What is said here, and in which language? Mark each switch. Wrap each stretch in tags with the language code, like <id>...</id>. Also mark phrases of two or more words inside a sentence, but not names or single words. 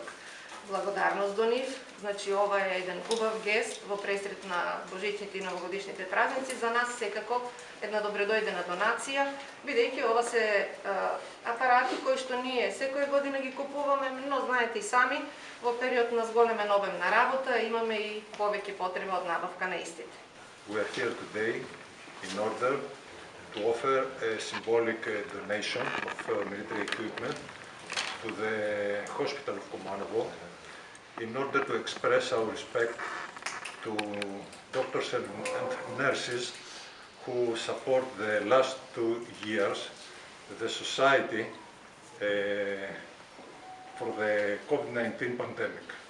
<mk>Благодарност до нив, значи ова е еден убав гест во пресрет на божичните и новогодишните празници. За нас секако една добредојдена донација, бидејќи ова се апарати кои што ние секоја година ги купуваме, но знаете и сами, во период на зголемен обем на работа имаме и повеќе потреба од набавка на истите.</mk> <en>We are here today in order to offer a symbolic donation of military equipment to the hospital of Kumanovo in order to express our respect to doctors and nurses who support the last 2 years the society for the COVID-19 pandemic.</en>